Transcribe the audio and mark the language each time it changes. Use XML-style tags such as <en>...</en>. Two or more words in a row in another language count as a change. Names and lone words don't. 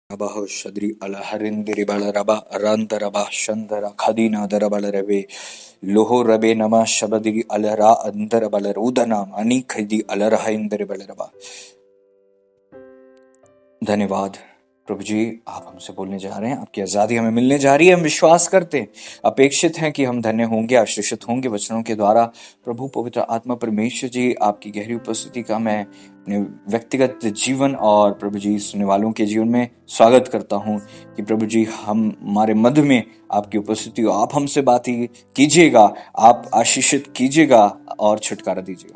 <hi>Abaho Shadri Alaharindiri Balaraba Randaraba Shandara Khadina Darabalarave Loho Rabe Nama Shabadiri Alara Andara Balarudanam Ani Khadi Alarahindri Balaraba। धन्यवाद प्रभु जी, आप हमसे बोलने जा रहे हैं, आपकी आजादी हमें मिलने जा रही है। हम विश्वास करते हैं, अपेक्षित हैं कि हम धन्य होंगे, आशीषित होंगे वचनों के द्वारा। प्रभु पवित्र आत्मा परमेश्वर जी, आपकी गहरी उपस्थिति का मैं अपने व्यक्तिगत जीवन और प्रभु जी सुनने वालों के जीवन में स्वागत करता हूं कि प्रभु जी हमारे मध्य में आपकी उपस्थिति हो, आप हमसे बात कीजिएगा, आप आशीषित कीजिएगा और छुटकारा दीजिएगा।</hi>